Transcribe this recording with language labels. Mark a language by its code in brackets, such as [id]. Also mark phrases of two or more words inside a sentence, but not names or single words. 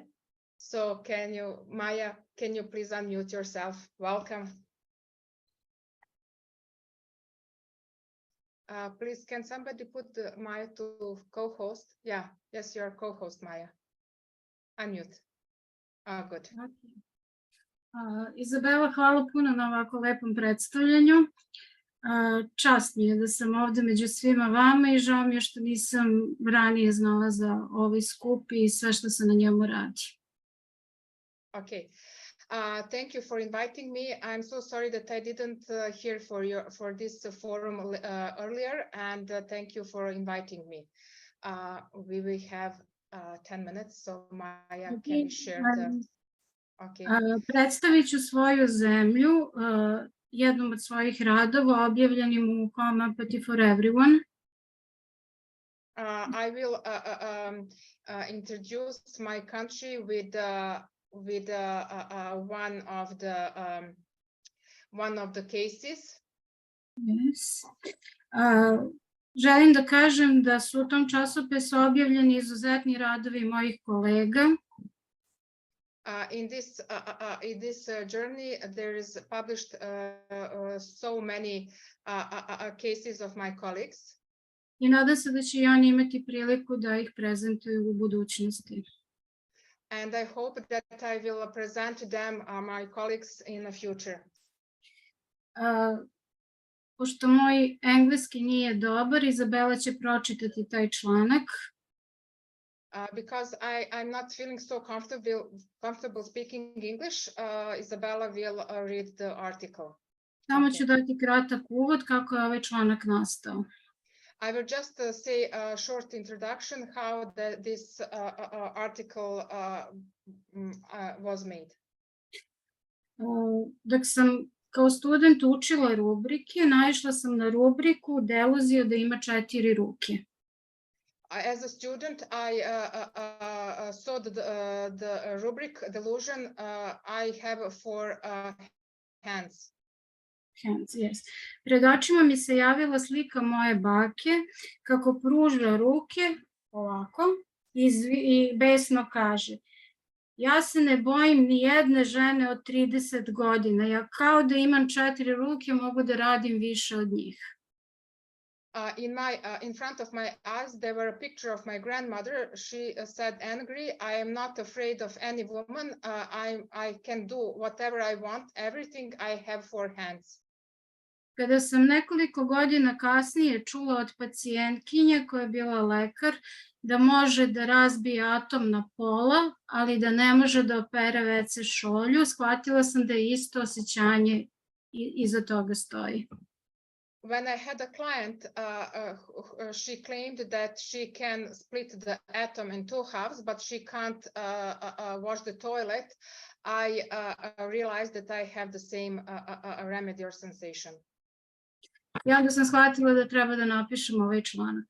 [en] So Maya, can you please unmute yourself? Welcome. Please, can somebody put Maya to co-host? Yeah, yes, you're co-host, Maya. Unmute. Good. [sr] Izabela, hvala puno na ovako lepom predstavljanju. Čast mi je da sam ovde među svima vama i žao mi je što nisam ranije znala za ovaj skup i sve što se na njemu radi. [en] Okay. Thank you for inviting me. I'm so sorry that I didn't hear for this forum earlier, and thank you for inviting me. We will have 10 minutes, so Maya, can you share the... Okay. [sr] Predstavit ću svoju zemlju, jednom od svojih radova objavljenim u Homeopathy for Everyone. [en] I will introduce my country with one of the cases. Yes. [sr] Želim da kažem da su u tom časopisu objavljeni izuzetni radovi mojih kolega. [en] In this journey, there is published so many cases of my colleagues. [sr] I nadam se da će i oni imati priliku da ih prezentuju u budućnosti. [en] And I hope that I will present them, my colleagues, in the future. [sr] Pošto moj engleski nije dobar, Izabela će pročitati taj članak. [en] Because I'm not feeling so comfortable speaking English, Isabella will read the article. [sr] Samo ću dati kratak uvod kako je ovaj članak nastao. [en] I will just say a short introduction how this article was made. [sr] Dok sam kao student učila rubrike, naišla sam na rubriku deluzija da ima 4 ruke. [en] As a student, I saw the rubric delusion. I have 4 hands. Hands, yes. [sr] Pred očima mi se javila slika moje bake kako pruža ruke ovako i besno kaže: ja se ne bojim ni jedne žene od 30 godina, ja kao da imam 4 ruke, mogu da radim više od njih. [en] In front of my eyes, there were a picture of my grandmother. She said, angry, I am not afraid of any woman. I can do whatever I want, everything. I have 4 hands. [sr] Kada sam nekoliko godina kasnije čula od pacijentkinje koja je bila lekar da može da razbije atom na pola, ali da ne može da opere WC šolju, shvatila sam da je isto osjećanje iza toga stoji. [en] When I had a client, she claimed that she can split the atom in 2 halves, but she can't wash the toilet. I realized that I have the same remedy or sensation. [sr] I onda sam shvatila da treba da napišem ovaj članak.